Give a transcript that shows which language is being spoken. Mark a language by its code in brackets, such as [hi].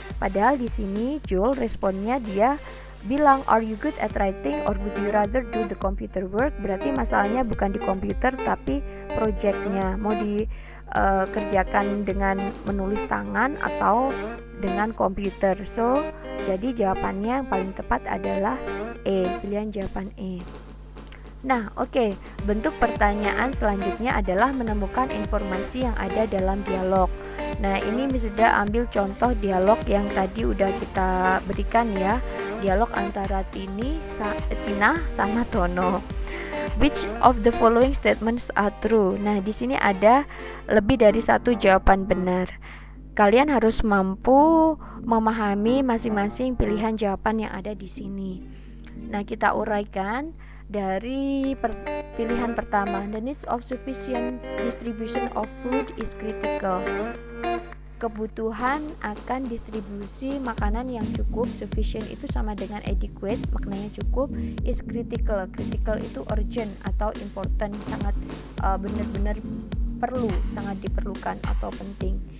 [id] Padahal di sini Joel responnya dia bilang, [en] "Are you good at writing or would you rather do the computer work?" [id] Berarti masalahnya bukan di komputer tapi projectnya mau dikerjakan dengan menulis tangan atau dengan komputer. So, jadi jawabannya yang paling tepat adalah E, pilihan jawaban E. Nah, oke. Bentuk pertanyaan selanjutnya adalah menemukan informasi yang ada dalam dialog. Nah, ini bisa ambil contoh dialog yang tadi udah kita berikan ya. Dialog antara Tina sama Tono. [en] Which of the following statements are true? [id] Nah, di sini ada lebih dari satu jawaban benar. Kalian harus mampu memahami masing-masing pilihan jawaban yang ada di sini. Nah, kita uraikan dari pilihan pertama. [en] The needs of sufficient distribution of food is critical. [id] Kebutuhan akan distribusi makanan yang cukup. Sufficient itu sama dengan adequate, maknanya cukup. [en] Is critical. [id] Critical itu urgent atau important, sangat benar-benar perlu, sangat diperlukan atau penting.